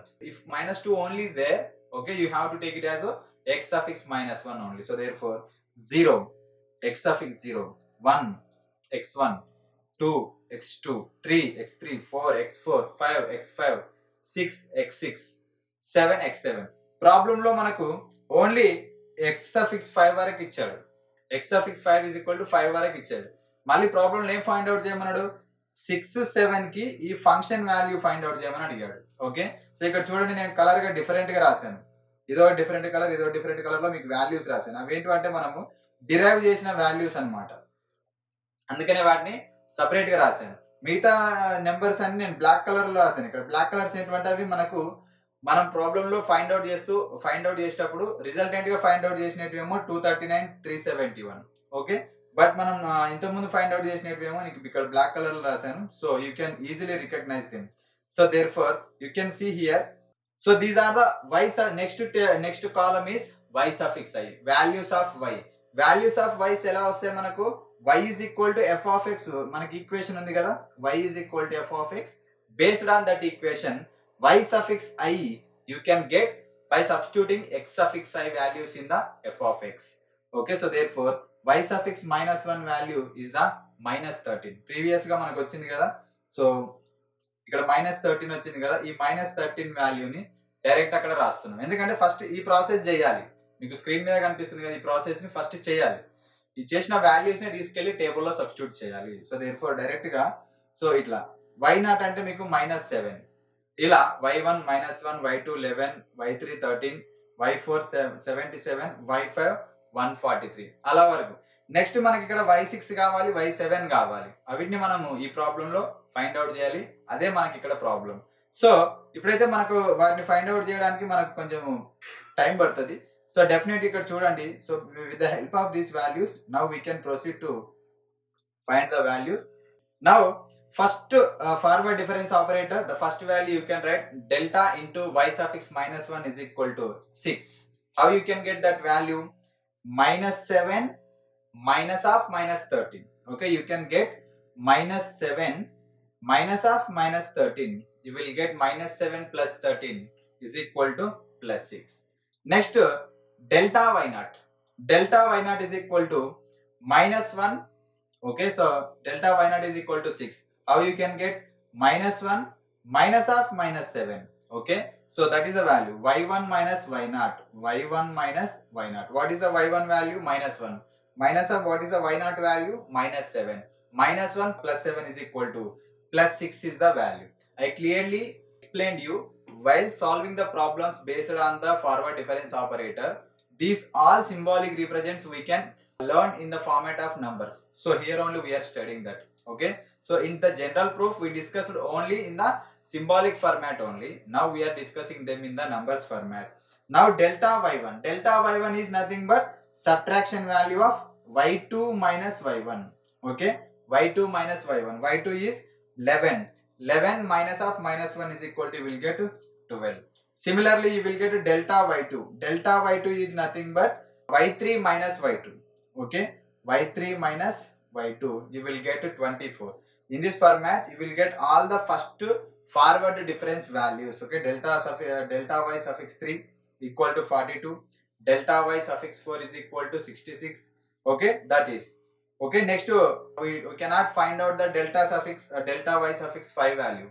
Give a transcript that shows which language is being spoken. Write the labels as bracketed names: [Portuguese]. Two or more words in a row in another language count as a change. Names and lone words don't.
[English] If minus 2 only is there, okay, you have to take it as a x suffix minus 1 only. So therefore 0, x suffix 0, 1, x1, 2, x2, 3, x3, 4, x4, 5, x5, 6, x6, 7, x7. [Telugu] Problem లో మనకు ఓన్లీ x suffix 5 వరకు ఇచ్చాడు. [English] x suffix 5 is equal to 5 [Telugu] వరకు ఇచ్చాడు. మళ్ళీ ప్రాబ్లం ఏం [English] find out [Telugu] చేయమన్నాడు? 6, 7 కి ఈ [English] function value find out [Telugu] చేయమని అడిగాడు. [English] okay, so [Telugu] ఇక్కడ చూడండి నేను కలర్ గా డిఫరెంట్ గా రాశాను. ఇదో [English] different color, [Telugu] ఇదో [English] different color [Telugu] లో మీకు వాల్యూస్ రాశాను. అవేంటి అంటే మనము డిరైవ్ చేసిన వాల్యూస్ అన్నమాట. అందుకనే వాటిని సపరేట్ గా రాశాను. మిగతా నెంబర్స్ అన్ని నేను [English] black color [Telugu] లో రాశాను. ఇక్కడ [English] black colors [Telugu] ఏంటంటే అవి మనకు మనం ప్రాబ్లం లో [English] find out [Telugu] చేసేటప్పుడు రిజల్టెంట్ గా [English] find out [Telugu] చేసినట్టు ఏమో 239, 371. [English] okay, but [Telugu] మనం ఇంతకుముందు [English] find out [Telugu] చేసినవేమో నీకు ఇక్కడ [English] black color [Telugu] లో రాశాను. [English] So you can easily recognize them. So therefore you can see here. So these are the y's. Next column is y suffix i, values of y. values of y [Telugu] ఎలా వస్తాయి మనకు? [English] y is equal to f of x. [Telugu] మనకి ఈక్వేషన్ ఉంది కదా, [English] y is equal to f of x. Based on that equation, y suffix i you can get by substituting x suffix I values in the f of x. Okay, so therefore y suffix minus 1 value is the minus 13. [Telugu] Previous గా మనకు వచ్చింది కదా, సో ఇక్కడ minus 13 వచ్చింది కదా, ఈ minus 13 వాల్యూని డైరెక్ట్ అక్కడ రాస్తున్నాం. ఎందుకంటే ఫస్ట్ ఈ ప్రాసెస్ చేయాలి. మీకు స్క్రీన్ మీద కనిపిస్తుంది కదా, ఈ ప్రాసెస్ ని ఫస్ట్ చేయాలి. ఈ చేసిన వాల్యూస్ ని తీసుకెళ్లి టేబుల్లో సబ్స్టిట్యూట్ చేయాలి. [English] so therefore direct [Telugu] గా సో ఇట్లా y0 అంటే మీకు -7, ఇలా y1 -1, y2 11, y3 13, y4 77, y5 143 అలా వరకు. నెక్స్ట్ మనకి ఇక్కడ y6 కావాలి, y7 కావాలి. అవిటిని మనము ఈ ప్రాబ్లం లో [English] find out [Telugu] చేయాలి. అదే మనకి ఇక్కడ ప్రాబ్లం. సో ఇప్పుడైతే మనకు వాటిని [English] find out [Telugu] చేయడానికి మనకు కొంచెం టైం పడుతుంది. [English] so definite [Telugu] ఇక్కడ చూడండి. [English] So with the help of these values now we can proceed to find the values. నౌ first forward difference operator, the first value you can write delta into y suffix minus 1 is equal to 6. How you can get that value? -7 minus of minus 13. Okay, you can get -7 minus of minus 13. You will get -7 plus 13 is equal to +6. Next, delta y0. Delta y0 is equal to -1. Okay, so delta y0 is equal to 6. How you can get -1 minus of -7? Okay, so that is the value y1 minus y0. Y1 minus y0. What is the y1 value? -1. Minus of what is the y0 value? -7. -1 plus 7 is equal to +6 is the value. I clearly explained you while solving the problems based on the forward difference operator. These all symbolic represents we can learn in the format of numbers. So here only we are studying that. Okay, so in the general proof we discussed only in the symbolic format only. Now we are discussing them in the numbers format. Now delta y1. Delta y1 is nothing but subtraction value of y2 minus y1. Okay, y2 minus y1. y2 is 11. 11 minus of -1 is equal to, you will get 12. Similarly you will get delta y2. Delta y2 is nothing but y3 minus y2. Okay, y3 minus y2, you will get 24. In this format you will get all the first forward difference values. Okay, delta y suffix 3 equal to 42, delta y suffix 4 is equal to 66. Okay, that is okay. Next we cannot find out the delta y suffix 5 value.